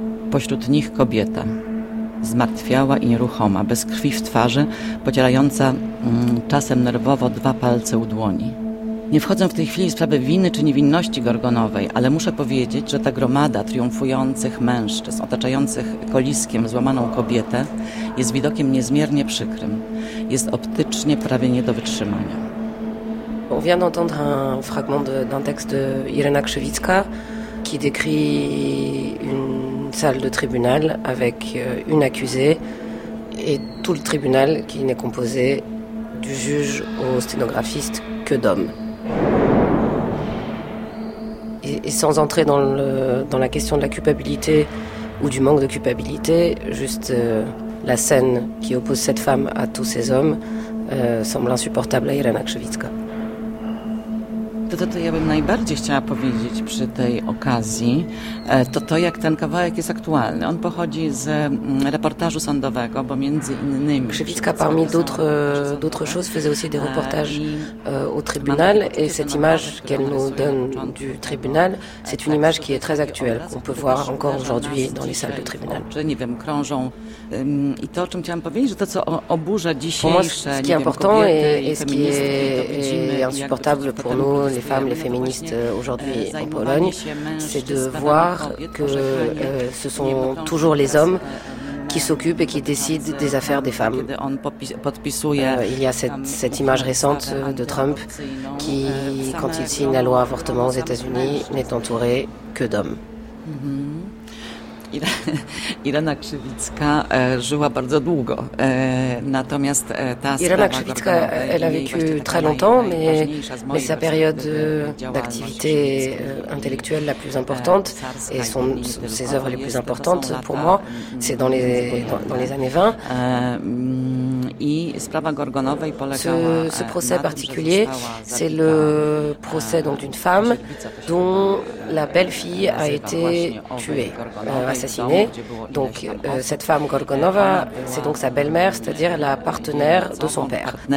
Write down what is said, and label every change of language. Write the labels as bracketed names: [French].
[Polish] Pośród nich kobieta. Zmartwiała i nieruchoma, bez krwi w twarzy, pocierająca czasem nerwowo 2 palce u dłoni. Nie wchodzę w tej chwili w sprawy winy czy niewinności Gorgonowej, ale muszę powiedzieć, że ta gromada triumfujących mężczyzn, otaczających koliskiem złamaną kobietę, jest widokiem niezmiernie przykrym. Jest optycznie prawie nie do wytrzymania. [French] On vient d'entendre un fragment d'un texte de Irena Krzywicka, qui décrit une salle de tribunal avec une accusée et tout le tribunal qui n'est composé du juge au sténographiste que d'hommes. Et sans entrer dans la question de la culpabilité ou du manque de culpabilité, juste la scène qui oppose cette femme à tous ces hommes semble insupportable à Irena Krzywicka. [Polish] To ja bym najbardziej chciała powiedzieć przy tej okazji, to jak ten kawałek jest aktualny. On pochodzi z reportażu sądowego, bo między innymi... [French] Krzywicka parmi d'autres choses faisait aussi des reportages au tribunal et cette image qu'elle nous donne du tribunal, c'est une image qui est très actuelle, qu'on peut voir encore aujourd'hui dans les salles de tribunal. [Polish] Nie wiem, krążą... I to, o czym chciałam powiedzieć, że to, co oburza dzisiejsze... [French] Pour moi, ce qui est important et ce qui est insupportable pour nous, les femmes, les féministes aujourd'hui en Pologne, c'est de voir que ce sont toujours les hommes qui s'occupent et qui décident des affaires des femmes. Il y a cette image récente de Trump qui, quand il signe la loi avortement aux États-Unis, n'est entouré que d'hommes. [Polish] Irena Krzywicka żyła bardzo długo. Natomiast ta [French] Irena Krzywicka, elle a vécu très longtemps, mais sa période d'activité intellectuelle la plus importante et ses œuvres les plus importantes pour moi, c'est dans les années 20. [Polish] I sprawa Gorgonowej polegała. [French] Ce procès particulier, c'est le procès donc d'une femme dont la belle-fille a été tuée. Assassinée. Donc cette femme Gorgonova, c'est donc sa belle-mère, c'est-à-dire la partenaire de son père.